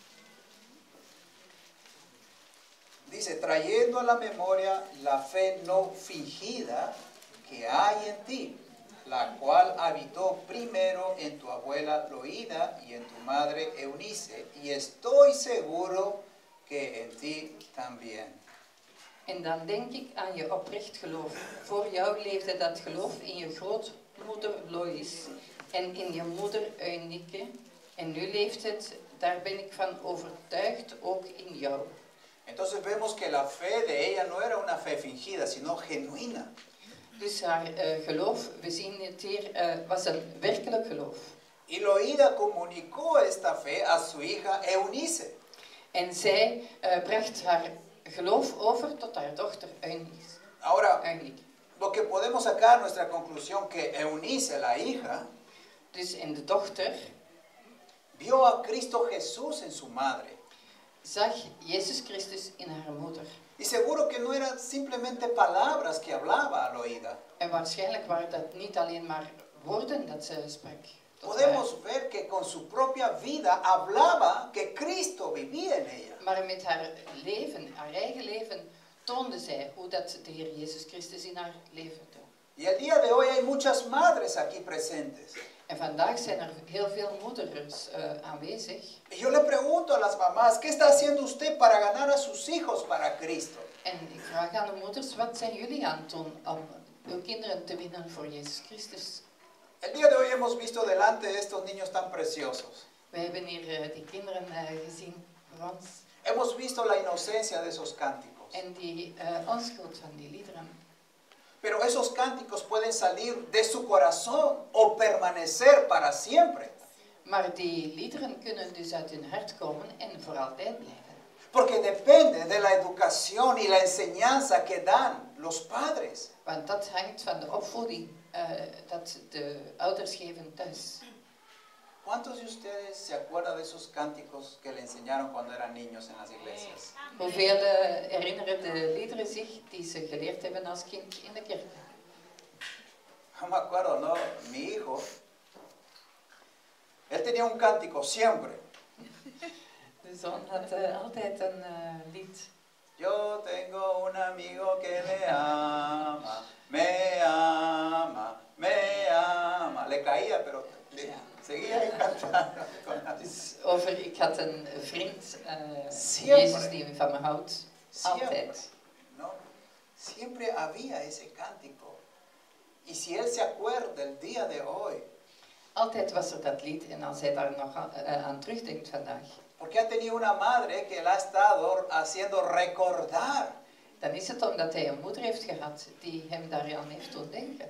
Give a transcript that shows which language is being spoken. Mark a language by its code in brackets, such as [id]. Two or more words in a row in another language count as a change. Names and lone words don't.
[es] Dice, trayendo a la memoria la fe no fingida que hay en ti, la cual habitó primero en tu abuela Loida y en tu madre Eunice, y estoy seguro que en ti también. [nl] En dan denk ik aan je oprecht geloof. Voor jou leefde dat geloof in je grootmoeder Lois en in je moeder Eunike. En nu leeft het, daar ben ik van overtuigd, ook in jou. [es] Entonces vemos que la fe de ella no era una fe fingida, sino genuina. [nl] Dus haar geloof, we zien het hier, was een werkelijk geloof. [es] Y Loida comunicó esta fe a su hija Eunice. [nl] En zij bracht haar geloof over tot haar dochter Eunice. [es] Ahora, lo que podemos sacar nuestra conclusión que Eunice, la hija, [nl] Dus en de dochter [es] vio a Cristo Jesús en su madre. [nl] zag Jezus Christus in haar moeder. [es] Y seguro que no eran simplemente palabras que hablaba al oída. [nl] En waarschijnlijk waren dat niet alleen maar woorden dat ze sprak. [es] Podemos ver que con su propia vida hablaba que Cristo vivía en ella. [nl] Maar met haar leven, haar eigen leven, toonde zij hoe dat de Heer Jezus Christus in haar leven doet. [es] Y el día de hoy hay muchas madres aquí presentes. [nl] En vandaag zijn er heel veel moeders aanwezig. [es] Y yo le pregunto a las mamás, ¿qué está haciendo usted para ganar a sus hijos para Cristo? [nl] En ik vraag aan de moeders, wat zijn jullie aan het doen om uw kinderen te winnen voor Jezus Christus? [es] El día de hoy hemos visto delante de estos niños tan preciosos. [nl] We hebben hier die kinderen gezien voor ons. [es] Hemos visto la inocencia de esos cánticos. [nl] En die onschuld van die liederen. [es] Pero esos cánticos pueden salir de su corazón o permanecer para siempre. [nl] Maar die liederen kunnen dus uit hun hart komen en voor altijd blijven. [es] Porque depende de la educación y la enseñanza que dan los padres. [nl] Want dat hangt van de opvoeding dat de ouders geven thuis. [es] ¿Cuántos de ustedes se acuerdan de esos cánticos que le enseñaron cuando eran niños en las iglesias? [nl] Hoeveel herinneren de liederen zich die ze geleerd hebben als kind in de kerk? [es] No me acuerdo, ¿no? Mi hijo, él tenía un cántico siempre. [nl] De zoon had altijd een lied. [es] Yo tengo un amigo que me ama, me ama, me ama. Le caía, pero seguía cantando. [nl] Dus over, ik had een vriend, [es] Siempre. [nl] Jezus die van me houdt, altijd. [es] ¿No? Siempre había ese cántico. Y si él se acuerda el día de hoy, [nl] Altijd was er dat lied en als hij daar nog aan terugdenkt vandaag, [es] porque ha tenido una madre que le ha estado haciendo recordar. [nl] dan is het omdat hij een moeder heeft gehad die hem daaraan heeft doen denken.